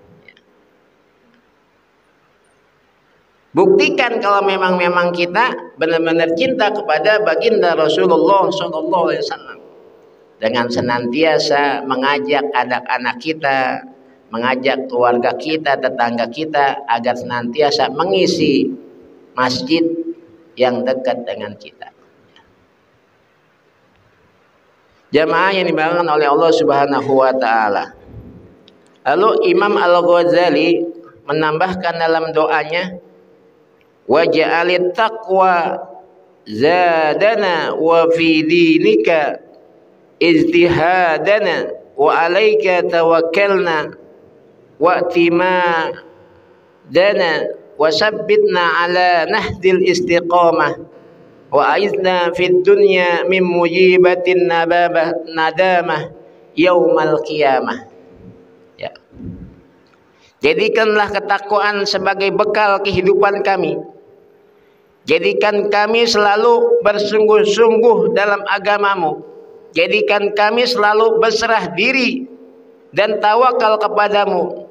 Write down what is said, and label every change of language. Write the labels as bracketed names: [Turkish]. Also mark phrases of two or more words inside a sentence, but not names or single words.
[Indonesian] Buktikan kalau memang kita benar-benar cinta kepada baginda Rasulullah SAW dengan senantiasa mengajak anak-anak kita, mengajak keluarga kita, tetangga kita agar senantiasa mengisi masjid yang dekat dengan kita. Jamaah yang dibangun oleh Allah [Arabic] سبحانه وتعالى. [Indonesian] Lalu Imam Al-Ghazali menambahkan dalam doanya, [Arabic] وجعل التقوى زادنا وفي دينك اجتهادنا وعليك توكلنا و اعتمادنا وثبتنا على نهج الاستقامة وأعذنا في الدنيا من موجبات الندامة يوم القيامة. [Indonesian] Ya. Jadikanlah ketakwaan sebagai bekal kehidupan kami. Jadikan kami selalu bersungguh-sungguh dalam agamamu. Jadikan kami selalu berserah diri dan tawakal kepadamu.